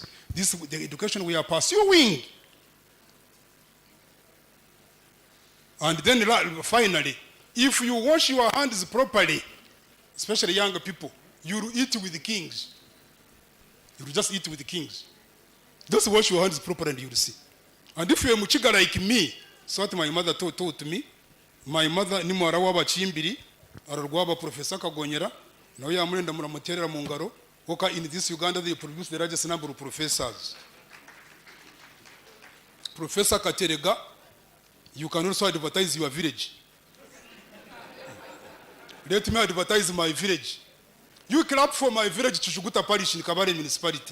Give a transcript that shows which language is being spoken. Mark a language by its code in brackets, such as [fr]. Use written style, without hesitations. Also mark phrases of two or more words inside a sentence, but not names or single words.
[en] This is the education we are pursuing. And then finally, if you wash your hands properly, especially younger people, you will eat with the kings. You will just eat with the kings. Just wash your hands properly and you will see. And if you are Muchiga like me, so what my mother taught me, my mother [cgg] ni mwara waba chimbiri, ararwaba Professor Kagonyera, na uya amulenda muramuterera mu ngaro, oka [en] in this Uganda they produce the largest number of professors. Professor Katerega, you can also advertise your village. Let me advertise my village. You clap for my village, Chuchuguta Parish in Kabale municipality.